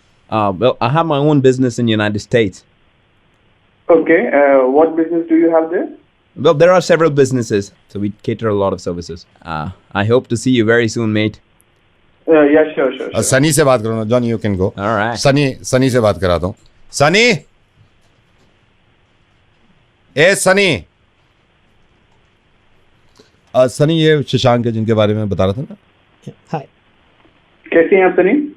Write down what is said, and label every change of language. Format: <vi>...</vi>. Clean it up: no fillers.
<en>Well, I have my own business in United States. Okay, what business do you have there? Well, there are several businesses, so we cater a lot of services. I hope to see you very soon, mate. Yeah sure sure.</en> <hi>Sunny से बात करो ना,</hi> <en>Johnny you can go. All right.</en> <hi>Sunny से बात कराता हूँ। सनी, ए सनी, सनी ये शशांक है जिनके बारे में बता रहा था ना।</hi> <en>Hi.</en> <hi>कैसे हैं आप सनी?</hi>